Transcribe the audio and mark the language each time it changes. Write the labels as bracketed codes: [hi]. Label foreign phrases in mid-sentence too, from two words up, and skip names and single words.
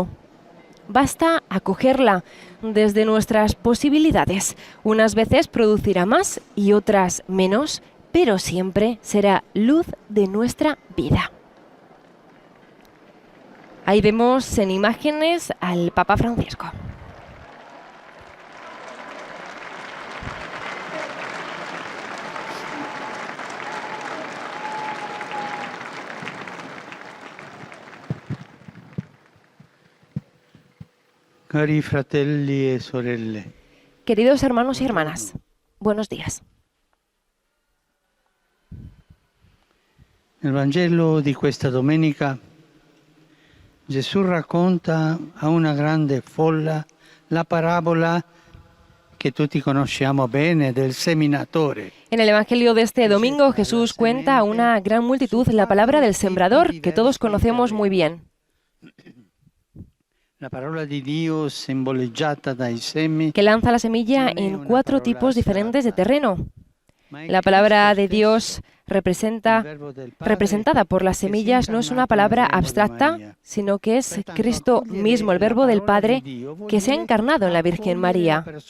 [es] Basta acogerla desde nuestras posibilidades. Unas veces producirá más y otras menos, pero siempre será luz de nuestra vida. Ahí vemos en imágenes al Papa Francisco. [it] Cari fratelli e sorelle. [es] Queridos hermanos y hermanas, buenos días. [it] Nel Vangelo di questa domenica Gesù racconta a una grande folla la parabola que tutti conosciamo bene del seminatore. [es] En el Evangelio de este domingo, Jesús cuenta a una gran multitud la palabra del sembrador, que todos conocemos muy bien. [it] La parola di Dio simboleggiata dai semi, [es] que lanza la semilla en 4 tipos diferentes de terreno. La palabra de Dios representada por las semillas no es una palabra abstracta, sino que es Cristo mismo, el Verbo del Padre, que se ha encarnado en la Virgen María.